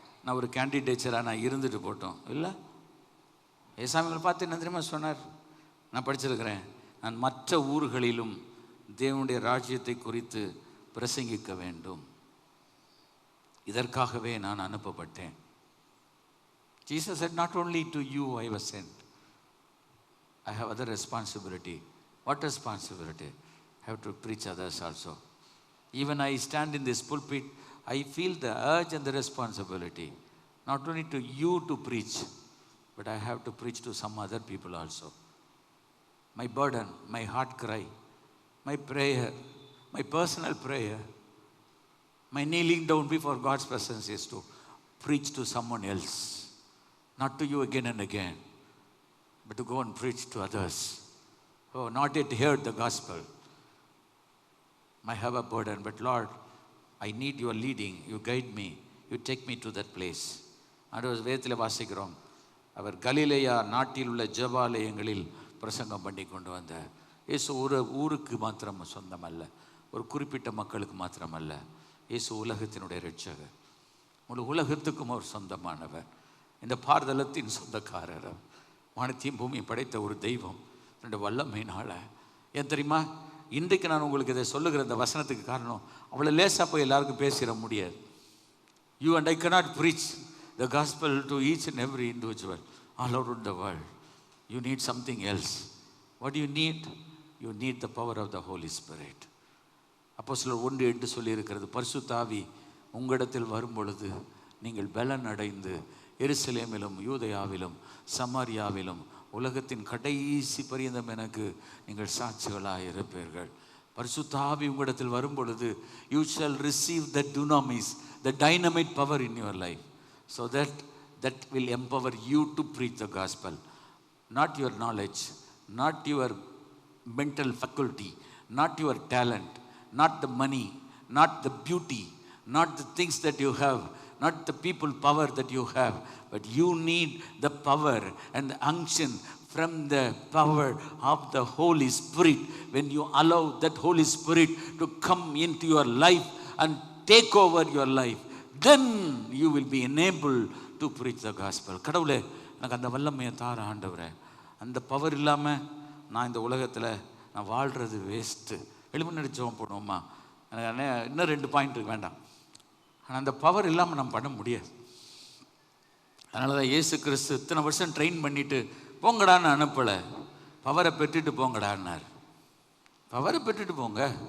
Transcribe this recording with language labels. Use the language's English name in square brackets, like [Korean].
[Tamil] நான் ஒரு கேண்டிடேச்சராக நான் இருந்துட்டு போட்டோம் இல்லை. ஏசாமிகளை பார்த்து என்ன தெரியுமா சொன்னார்? நான் படிச்சிருக்கிறேன், நான் மற்ற ஊர்களிலும் தேவனுடைய ராஜ்யத்தை குறித்து பிரசங்கிக்க வேண்டும், இதற்காகவே நான் அனுப்பப்பட்டேன். [English] Jesus said, not only to you I was sent, I have other responsibility. What responsibility? I have to preach others also. Even I stand in this pulpit, I feel the urge and the responsibility, not only to you to preach, but I have to preach to some other people also. My burden, my heart cry, my prayer, my personal prayer, my kneeling down before God's presence is to preach to someone else. Not to you again and again, but to go and preach to others who have not yet heard the gospel. I have a burden, but Lord, I need your leading. You guide me. You take me to that place. [Tamil] ஆண்டவர் வேதத்தில் வாசிக்கிறோம், அவர் கலிலேயா நாட்டில் உள்ள ஜெபாலயங்களில் பிரசங்கம் பண்ணி கொண்டு வந்தார். இயேசு ஒரு ஊருக்கு மாத்திரம் சொந்தமல்ல, ஒரு குறிப்பிட்ட மக்களுக்கு மாத்திரமல்ல. இயேசு உலகத்தினுடைய இரட்சகர், முழு உலகத்துக்கும் அவர் சொந்தமானவர். இந்த பாரதலத்தின் சொந்தக்காரர், வானத்தையும் பூமியும் படைத்த ஒரு தெய்வம், ரெண்டு வல்லமையினால. ஏன் தெரியுமா? இன்றைக்கு நான் உங்களுக்கு இதை சொல்லுகிற இந்த வசனத்துக்கு காரணம், அவ்வளோ லேசாக போய் எல்லாருக்கும் பேசிட முடியாது. [English] You and I cannot preach the gospel to each and every individual all over the world. You need something else. What do you need? You need the power of the Holy Spirit. [Tamil] அப்போஸ்தலர் 1:8 சொல்லியிருக்கிறது, பரிசுத்த ஆவி உங்களிடத்தில் வரும் பொழுது நீங்கள் பலன் அடைந்து எருசலேமிலும் யூதேயாவிலும் சமாரியாவிலும் உலகத்தின் கடைசி பரியந்தம் எனக்கு நீங்கள் சாட்சிகளாக இருப்பீர்கள். பரிசுத்த ஆவி உங்களிடத்தில் வரும் பொழுது [English] you shall receive the dunamis, the dynamite power in your life, so that will empower you to preach the gospel. Not your knowledge, not your mental faculty, not your talent, not the money, not the beauty, not the things that you have, not the people power that you have, but you need the power and the unction from the power of the Holy Spirit. When you allow that Holy Spirit to come into your life and take over your life, then you will be enabled to preach the gospel. [Tamil] கடவுளே, எனக்கு அந்த வல்லமையை தார ஆண்டவரே. அந்த power இல்லாமல் நான் இந்த உலகத்தில் நான் வாழ்கிறது வேஸ்ட்டு. எழுமணி ஜெபம் பண்ணுவோம்மா? இன்னும் 2 பாயிண்ட் வேண்டாம். ஆனால் அந்த பவர் இல்லாமல் நம்ம பண்ண முடியாது. அதனால தான் இயேசு கிறிஸ்து இத்தனை வருஷம் ட்ரெயின் பண்ணிவிட்டு போங்கடான்னு அனுப்பலை, பவரை பெற்றுட்டு போங்கடான்னார். பவரை பெற்றுட்டு போங்க.